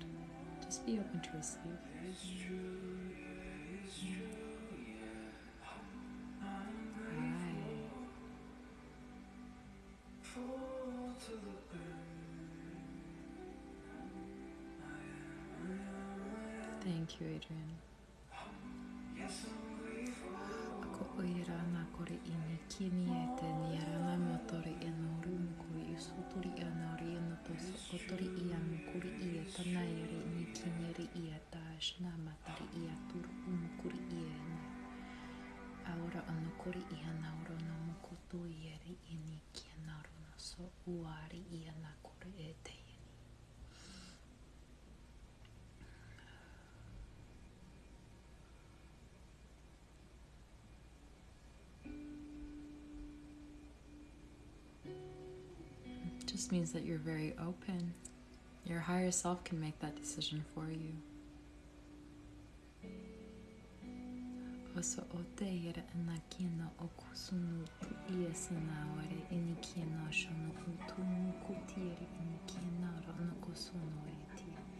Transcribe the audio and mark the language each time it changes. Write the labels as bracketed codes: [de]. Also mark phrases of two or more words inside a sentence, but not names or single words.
[en] Just be open to receive. Hi. Thank you, Adrienne. Ako oira na kore ini kini e te niarana motori e no rumu kore i sotori a na ori e no toso otori i a mukuri i e tanaiari ni kiniari i a tash na matari i a turu umukuri i e ne. Aura ono kore i a nauro no mukoto i eri i ni kia nauro no so uari i a na kore e te. Just means that you're very open. Your higher self can make that decision for you. Oso o te ira ana kina o kusunu tu ia sanaware ini kina shono utu mukutieri ini kina rono kusuno eti.